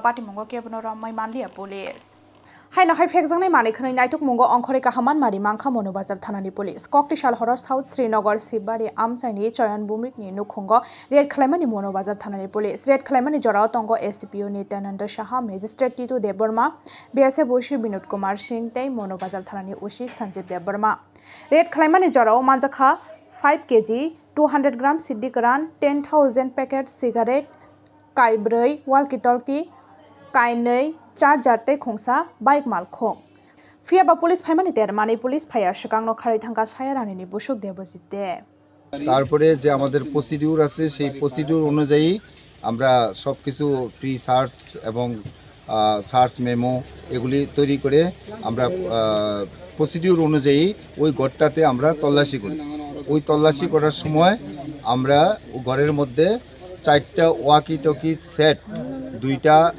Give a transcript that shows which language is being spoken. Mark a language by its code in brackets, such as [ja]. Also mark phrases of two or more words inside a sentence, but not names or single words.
[trp] पार्टी मंगो केबनो रामाय मानलिया पुलिस हाय फेक्सांनाय मालिकनि नायथुक मंगो अंखरेका हामान मारि मांखा मनु बाजार थानानि पुलिस कक्तिशाल हर साउथ श्रीनगर सिबारे आमसायनि चयन भूमिकनि नुखुंगो रेड खालायमानि मनु बाजार थानानि पुलिस रेड खालायमानि जराव तंगो एसडीपीओ नित्यानंद साहा मेजिस्ट्रेट टीटू देबबर्मा बीएसएफ उसी विनोद कुमार सिंह तै मनु बाजार थानानि उसी संजीव देबबर्मा रेड खालायमानि जराव मानजाखा 5 केजी 200 ग्राम सिद्धि गोरान 10,000 पैकेट सिगारेट काय 4 वाल्की टल्की काय 2 चार्जार तै खुंसा बाइक मालखं फियाबा पुलिस फाइमानि देरमानि पुलिस फाया सिगांनो खारै थांगा सायारानिनि बुसुक देबजिते [bn] তারপরে যে আমাদের প্রসিডিউর আছে সেই প্রসিডিউর অনুযায়ী আমরা সবকিছু প্রি সার্চ এবং সার্চ মেমো এগুলি তৈরি করে আমরা প্রসিডিউর অনুযায়ী ওই ঘরটাতে আমরা তল্লাশি করি ওই তল্লাশি করার সময় আমরা ঘরের মধ্যে 4টা ওয়াকি টকি সেট 2টা